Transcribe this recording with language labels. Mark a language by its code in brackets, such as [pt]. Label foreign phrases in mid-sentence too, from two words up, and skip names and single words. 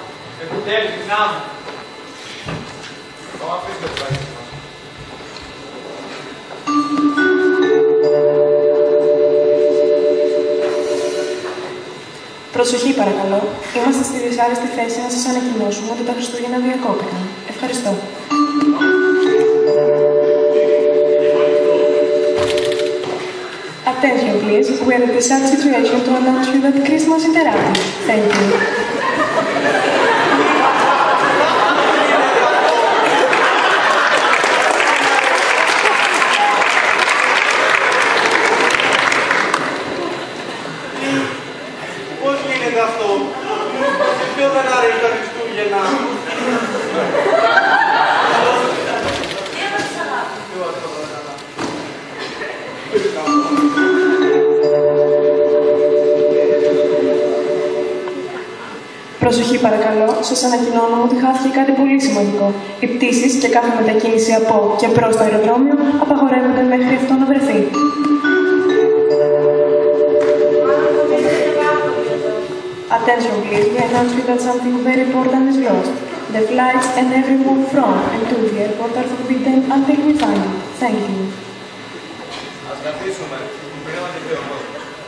[el] Επιτέλους, να μου. Αφήστε το πράγμα. Προσοχή παρακαλώ. Είμαστε στη δυσάρεστη θέση να σας ανακοινώσουμε ότι τα Χριστούγεννα διακόπηκαν. Ευχαριστώ. [en] Attention please, we are in the sad situation to announce you that Christmas interrupted. Thank you. [el] Πώς γίνεται αυτό? Σε ποιο δεν αρέσει τα Χριστούγεννα? Προσοχή παρακαλώ, σας ανακοινώνουμε ότι χάθηκε κάτι πολύ σημαντικό. Οι πτήσεις και κάθε μετακίνηση από και προς το αεροδρόμιο απαγορεύονται μέχρι αυτό να βρεθεί. [en] Attention please, we announce you that something very important is lost. The flights and everyone from and to the airport are forbidden until we find it. Thank you. [el] Ας καθίσουμε. Πριν να και ο κόσμος.